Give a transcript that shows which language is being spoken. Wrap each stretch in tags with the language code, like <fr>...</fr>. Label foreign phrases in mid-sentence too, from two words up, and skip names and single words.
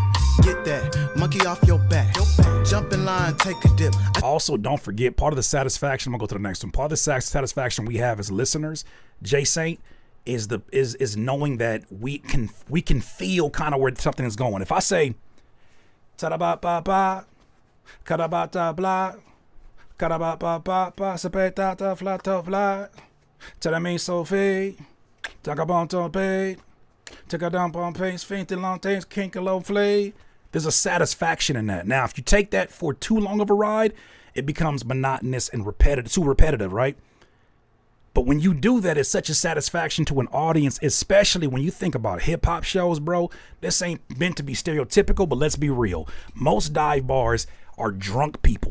<en>Get that monkey off your back. Jump in line, take a dip. Also, don't forget, part of the satisfaction, I'm gonna go to the next one. Part of the satisfaction we have as listeners, Jay Saint, is knowing that we can feel kind of where something is going. If I say ta-da-ba-ba-ba, ka-da-ba-da-blah, ka-da-ba-ba-ba-ba, sa-pe-ta-ta-fla-ta-fla, ta-da-me-so-fe, ta-ga-bon-to-pe, ta-ga-dum-bum-pe, fin-ti-long-te, kink-a-lo-flay. There's a satisfaction in that. Now, if you take that for too long of a ride, it becomes monotonous and repetitive, too repetitive, right? But when you do that, it's such a satisfaction to an audience, especially when you think about hip-hop shows, bro. This ain't meant to be stereotypical, but let's be real. Most dive bars are drunk people.</en>